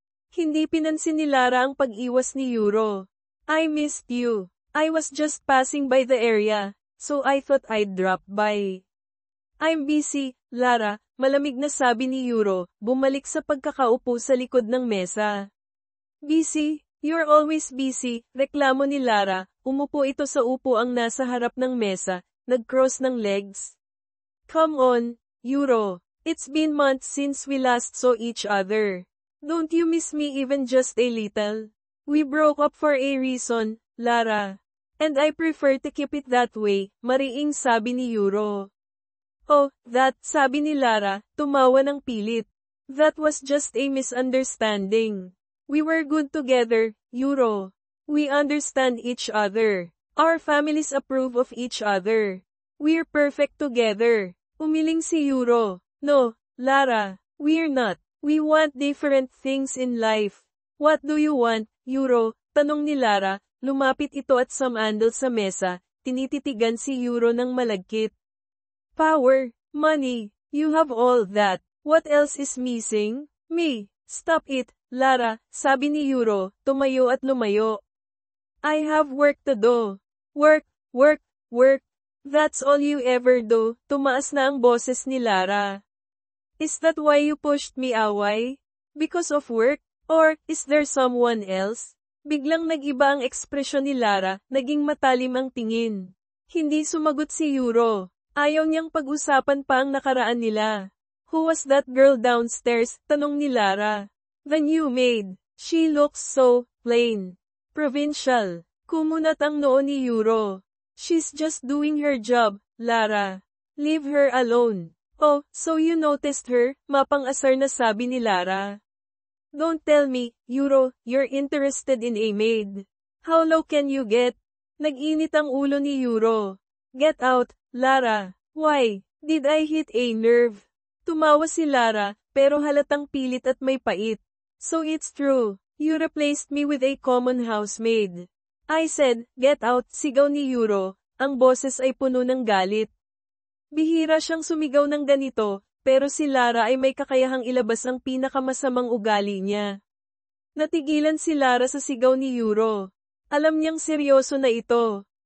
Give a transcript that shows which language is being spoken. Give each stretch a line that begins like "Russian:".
Filipino: Hindi pinansin ni Lara ang pag-iwas ni Yuro.
English: I missed you. I was just passing by the area, so I thought I'd drop by. I'm busy, Lara,
Filipino: malamig na sabi ni Yuro, bumalik sa pagkakaupo sa likod ng mesa. Busy?
English: You're always busy,
Filipino: reklamo ni Lara, umupo ito sa upuang nasa harap ng mesa, nag-cross ng legs.
English: Come on, Yuro. It's been months since we last saw each other. Don't you miss me even just a little? We broke up for a reason, Lara. And I prefer to keep it that way,
Filipino: mariing sabi ni Yuro. Oh, sabi ni Lara, tumawa ng pilit.
English: That was just a misunderstanding. We were good together, Yuro. We understand each other. Our families approve of each other. We're perfect together.
Filipino: Umiling si Yuro.
English: No, Lara, we're not. We want different things in life. What do you want, Yuro?
Filipino: Tanong ni Lara, lumapit ito at sumandal sa mesa, tinititigan si Yuro ng malagkit.
English: Power, money, you have all that. What else is missing? Me. Stop it, Lara,
Filipino: sabi ni Yuro, tumayo at lumayo.
English: I have work to do. Work, work, work. That's all you ever do.
Filipino: Tumaas na ang boses ni Lara.
English: Is that why you pushed me away? Because of work? Or, is there someone else?
Filipino: Biglang nag-iba ang ekspresyon ni Lara, naging matalim ang tingin. Hindi sumagot si Yuro. Ayaw niyang pag-usapan pa ang nakaraan nila.
English: Who was that girl downstairs?
Filipino: Tanong ni Lara.
English: The new maid. She looks so plain. Provincial.
Filipino: Kumunat ang noo ni Yuro.
English: She's just doing her job, Lara. Leave her alone. Oh, so you noticed her?
Filipino: Mapang-asar na sabi ni Lara.
English: Don't tell me, Euro, you're interested in a maid. How low can you get?
Filipino: Nag-init ang ulo ni Euro.
English: Get out, Lara. Why? Did I hit a nerve?
Filipino: Tumawa si Lara, pero halatang pilit at may pait.
English: So it's true. You replaced me with a common housemaid. I said, get out,
Filipino: sigaw ni Euro. Ang boses ay puno ng galit. Bihira siyang sumigaw ng ganito, pero si Lara ay may kakayahang ilabas ang pinakamasamang ugali niya. Natigilan si Lara sa sigaw ni Euro. Alam niyang seryoso na ito.